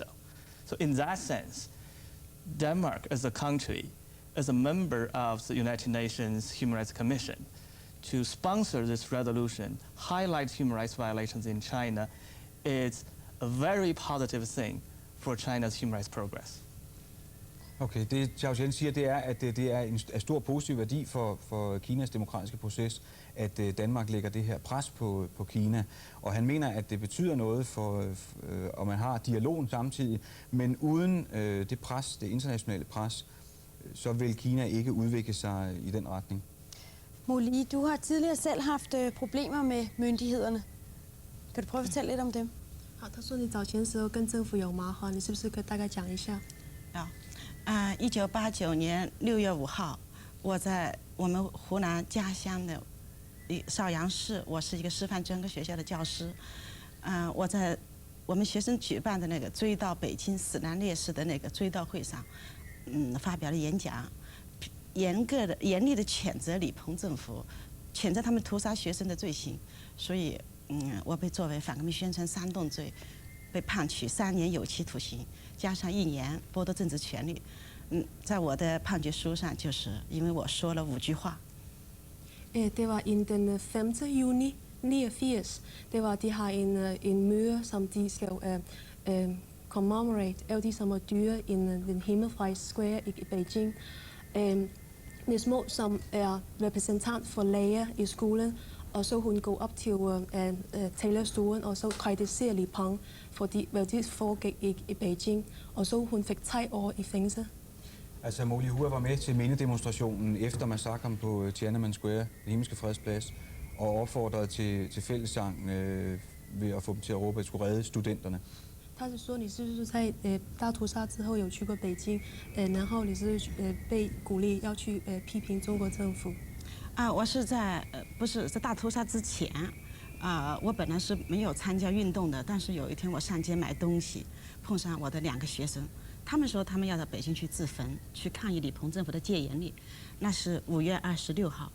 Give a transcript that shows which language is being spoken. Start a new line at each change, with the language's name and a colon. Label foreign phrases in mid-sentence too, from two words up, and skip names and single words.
English: So in that sense, Denmark as a country, as a member of the United Nations Human Rights Commission, to sponsor this resolution, highlight human rights violations in China, it's a very positive thing for China's human rights progress.
Danish: Okay, det Xiao siger, det er, at det er en stor positiv værdi for Kinas demokratiske proces, at Danmark lægger det her pres på Kina. Og han mener, at det betyder noget for, og man har dialogen samtidig, men uden det pres, det internationale pres, så vil Kina ikke udvikle sig i den retning. Molly, du har tidligere selv haft problemer med myndighederne. Kan du prøve at fortælle lidt om dem?
Chinese: 好，他说你早前时候跟政府有麻烦，你是不是可以大概讲一下？1989年6月5号，我在我们湖南家乡的邵阳市，我是一个师范专科学校的教师。我在我们学生举办的那个追悼北京死难烈士的那个追悼会上，发表了演讲，严厉的谴责李鹏政府，谴责他们屠杀学生的罪行，所以。我被作为反革命宣传煽动罪，被判处3年有期徒刑，加上1年剥夺政治权利。在我的判决书上，就是因为我说了5句话。
Danish: Det var den 5. juni 89. Det var de har en møde, som de skal commemorate alle de som er dyre i den Himmelfreds Square i Beijing. Nismo, som er repræsentant for læger i skolen. Og så hun går op til talerstolen, og så kritiserer Li Peng for hvad det foregik i Beijing. Og så hun fik 3 år i fængsel. Altså Molly Hua var med til mindedemonstrationen efter massakren på Tiananmen Square, den himmelske fredsplads, og opfordrede til fællessang ved at få dem til at råbe, at skulle redde studenterne.
Chinese: 他是说你是不是在大屠杀之后有去过北京，然后你是被鼓励要去批评中国政府。我是在不是在大屠杀之前，我本来是没有参加运动的，但是有一天我上街买东西，碰上我的2个学生，他们说他们要到北京去自焚，去抗议李鹏政府的戒严令，那是5月26号。